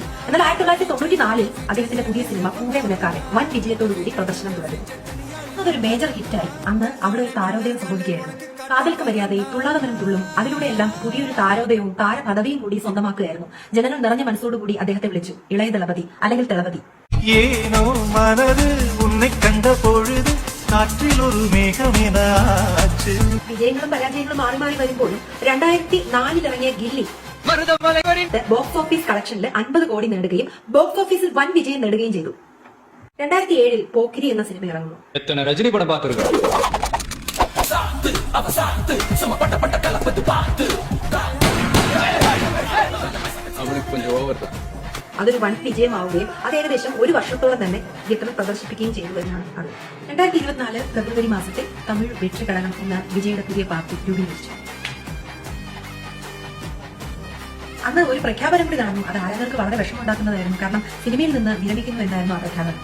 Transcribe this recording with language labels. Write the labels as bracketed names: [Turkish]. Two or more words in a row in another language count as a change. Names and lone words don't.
[Malayalam] എന്നാൽ 1994 അദ്ദേഹത്തിന്റെ പുതിയ സിനിമ പൂവെ മുനക്കാതെ വൻ വിജയത്തോടുകൂടി പ്രദർശനം തുടങ്ങി. അതൊരു മേജർ ഹിറ്റായി. അന്ന് അവിടെ ഒരു താരോദയം സംഭവിക്കുകയായിരുന്നു. കാതൽക്ക് മര്യാദയിൽ തുള്ളാതമനം തുള്ളും, അതിലൂടെയെല്ലാം പുതിയൊരു താരോദയവും താരപദവിയും കൂടി സ്വന്തമാക്കുകയായിരുന്നു. ജനങ്ങൾ നിറഞ്ഞ മനസ്സോടുകൂടി അദ്ദേഹത്തെ വിളിച്ചു ഇളയ ദളപതി, അല്ലെങ്കിൽ ദളപതി. [Tamil] ஏனோ மனது உன்னை கண்ட பொழுது காற்றில் ஒரு மேகமெனாச்சு. [Malayalam] വിജയങ്ങളും പരാജയങ്ങളും മാറി മാറി വരുമ്പോഴും 2004 ഇറങ്ങിയ ഗില്ലി ബോക്സ് ഓഫീസ് കളക്ഷനിൽ 50 കോടി നേടുകയും ബോക്സ് ഓഫീസിൽ വൻ വിജയം നേടുകയും ചെയ്തു. 2007 പോക്കിരി എന്ന സിനിമ ഇറങ്ങുന്നു. [Tamil] எத்தனை ரஜினி படம் பார்த்திருக்கோம். அவனுக்கு கொஞ்சம் ஓவர் தான். [Malayalam] അതൊരു വൻ വിജയമാവുകയും അത് ഏകദേശം ഒരു വർഷത്തോളം തന്നെ തിയേറ്ററിൽ പ്രദർശിപ്പിക്കുകയും ചെയ്തു എന്നാണ് അത്. 2024 ഫെബ്രുവരി മാസത്തിൽ തമിഴ് വെற்றிക്കഴകം എന്ന വിജയുടെ പുതിയ പാർട്ടി രൂപീകരിച്ചു. അന്ന് ഒരു പ്രഖ്യാപനം കൂടി നടന്നു. അത് ആരാധകർക്ക് വളരെ വിഷമമുണ്ടാക്കുന്നതായിരുന്നു. കാരണം സിനിമയിൽ നിന്ന് വിരമിക്കുന്നു എന്നായിരുന്നു ആ പ്രഖ്യാപനം.